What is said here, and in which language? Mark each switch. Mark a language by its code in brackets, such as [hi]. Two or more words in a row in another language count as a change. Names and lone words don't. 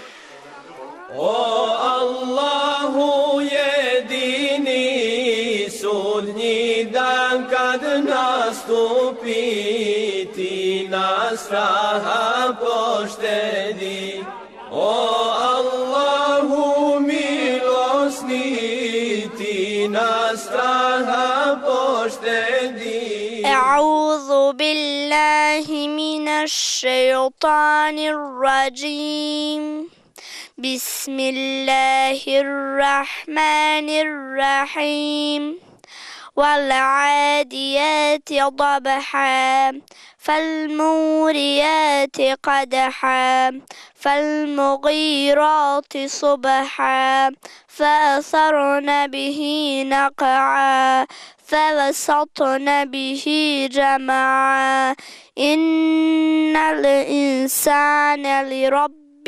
[bs] O Allahu jedini, sudnji dan kad nastupi, ti nas straha poštedi. O Allahu milosni, ti nas straha poštedi. [ar] أعوذ بالله من الشيطان الرجيم. Bismillahirrahmanirrahim. والعاديات ضبحا فالموريات قدحا فالمغيرات صبحا فأثرن به نقعا فوسطن به جمعا إن الإنسان لربه